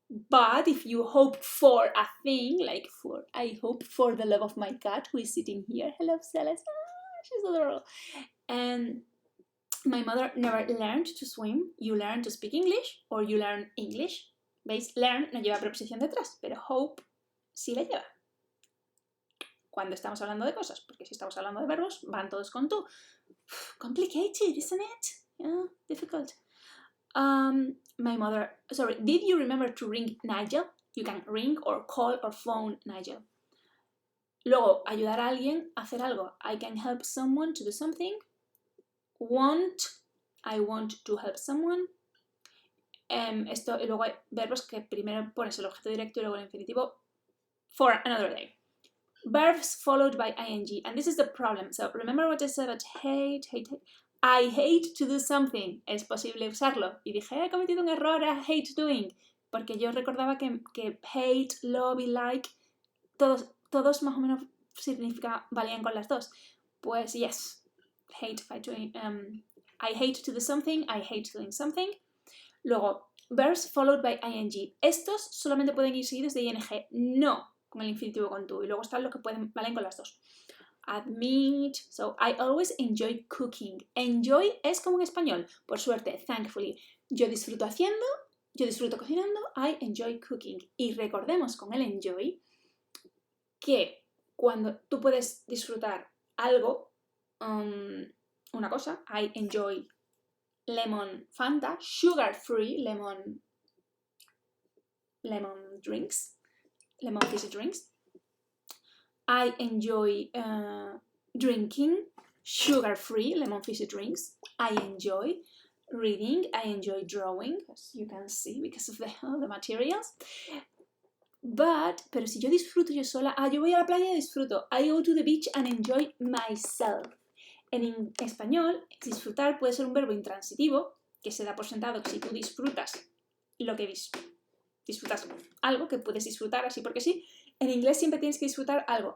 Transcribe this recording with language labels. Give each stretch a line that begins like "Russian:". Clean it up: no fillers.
English: But if you hope for a thing, like I hope for the love of my cat who is sitting here. Hello, Celeste. She's adorable. And my mother never learned to swim. You learn to speak English or you learn English.
Spanish: ¿Veis? Learn no lleva preposición detrás, pero hope sí la lleva. Cuando estamos hablando de cosas, porque si estamos hablando de verbos, van todos con tú.
English: Complicated, isn't it? Yeah, difficult. My mother, sorry, did you remember to ring Nigel? You can ring or call or phone Nigel.
Spanish: Luego, ayudar a alguien a hacer algo.
English: I can help someone to do something. Want, I want to help someone.
Spanish: Esto, y luego hay verbos que primero pones el objeto directo y luego el infinitivo.
English: For another day. Verbs followed by ing, and this is the problem. So remember what I said about hate. I hate to do something.
Spanish: Es posible usarlo. Y dije, he cometido un error,
English: I hate doing.
Spanish: Porque yo recordaba que hate, love y like, todos más o menos valían con las dos.
English: Pues yes, hate by doing. I hate to do something, I hate doing something. Luego, verbs followed by ing.
Spanish: Estos solamente pueden ir seguidos de ing, no con el infinitivo con tú. Y luego están los que valen con las dos.
English: Admit. So, I always enjoy cooking.
Spanish: Enjoy es como en español. Por suerte, thankfully. Yo disfruto cocinando.
English: I enjoy cooking.
Spanish: Y recordemos con el enjoy que cuando tú puedes disfrutar algo, una cosa,
English: I enjoy lemon Fanta, sugar free lemon drinks, lemon fizzy drinks. I enjoy drinking sugar free lemon fizzy drinks. I enjoy reading. I enjoy drawing, as you can see, because of the materials.
Spanish: Pero si yo disfruto yo sola, yo voy a la playa y disfruto.
English: I go to the beach and enjoy myself.
Spanish: En español, disfrutar puede ser un verbo intransitivo, que se da por sentado que si tú disfrutas disfrutas algo que puedes disfrutar así porque sí. En inglés siempre tienes que disfrutar algo.